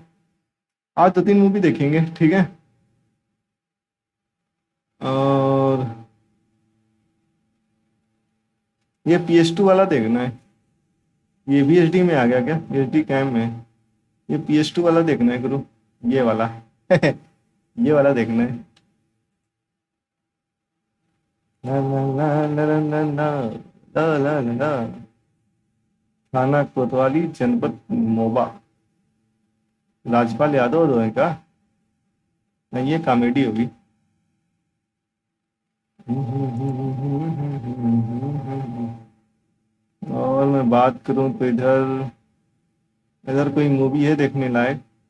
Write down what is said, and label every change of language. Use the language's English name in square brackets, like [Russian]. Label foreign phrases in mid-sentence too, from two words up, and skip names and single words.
[Hindi] आज 2-3 मूवी देखेंगे, ठीक है। और ये PS2 वाला देखना है। ये भी HD में आ गया क्या? [English] HD cam [Hindi] में। ये PS2 वाला देखना है गुरु, ये वाला। ये वाला देखना है। ला ला ला ला ला ला ला ला ला ला ला। थाना कोतवाली, जनपद मोबा। राजपाल यादव दो है क्या? नहीं, ये कॉमेडी होगी। और मैं बात करूं तो इधर इधर कोई मूवी है देखने लायक?